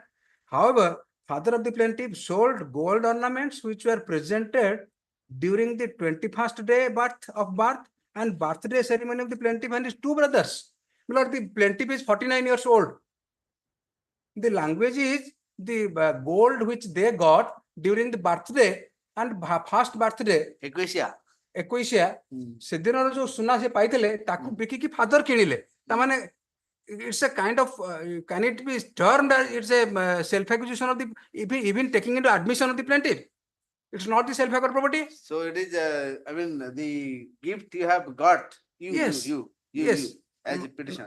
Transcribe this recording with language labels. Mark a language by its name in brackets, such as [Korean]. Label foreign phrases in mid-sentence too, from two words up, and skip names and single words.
[English] However, father of the plaintiff sold gold ornaments which were presented during the 21st day of birth and birthday ceremony of the plaintiff and his 2 brothers. Lord, the plaintiff is 49 years old. The language is the gold which they got during the birthday and first birthday. Equasia. [Odia] ସେଦିନର ଯୋଉ ସୁନା ସେ ପାଇଥିଲେ ତାକୁ ବିକିକି ଫାଦର କିଣିଲେ ତାମାନେ [English] it's a kind of can it be termed as it's a self acquisition of the even taking into admission of the plaintiff. It's not the self acquired property. So it is, I mean, the gift you have got, Yes. you, Yes. as a petitioner.